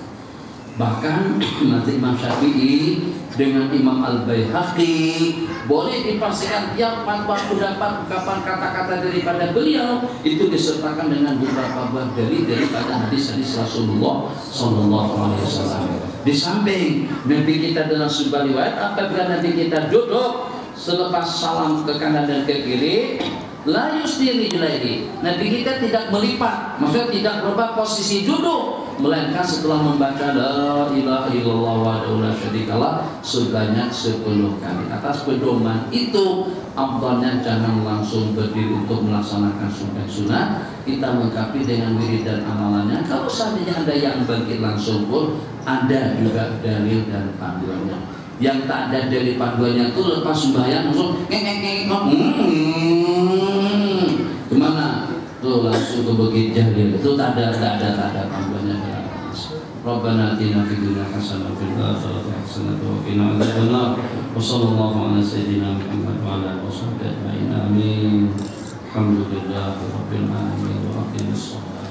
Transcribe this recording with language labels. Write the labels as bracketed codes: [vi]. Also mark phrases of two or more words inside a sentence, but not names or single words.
[ms] Bahkan mazhab Imam Syafi'i dengan Imam Al-Baihaqi boleh dipastikan tiap fatwa pendapat ungkapan kata-kata daripada beliau itu disertakan dengan beberapa buah dalil daripada hadis-hadis Rasulullah [ar] صلى الله عليه وسلم. [ms] Di samping Nabi kita dalam sebuah riwayat, apabila Nabi kita duduk selepas salam ke kanan dan ke kiri, [ar] لا يسدري رجليه. [ms] Nabi kita tidak melipat, maksudnya tidak berubah posisi duduk, melainkan setelah membaca [ar] لا إله إلا الله وحده لا شريك له [ms] sebanyak 10 kali. Atas pedoman itu, afdalnya jangan langsung berdiri untuk melaksanakan sunat. Kita lengkapi dengan wirid dan amalannya. Kalau seandainya ada yang bangkit langsung pun, ada juga dalil dan panduannya. Yang tak ada dari panduannya itu lepas sembahyang langsung gimana tuh langsung ke bukit Jalil itu tak ada panduannya. [ar] ربنا آتنا في الدنيا حسنة وفي الآخرة حسنة وقنا عذاب النار. وصلى الله على سيدنا محمد وعلى آله وصحبه أجمعين. آمين. الحمد لله رب العالمين وأقم الصلاة.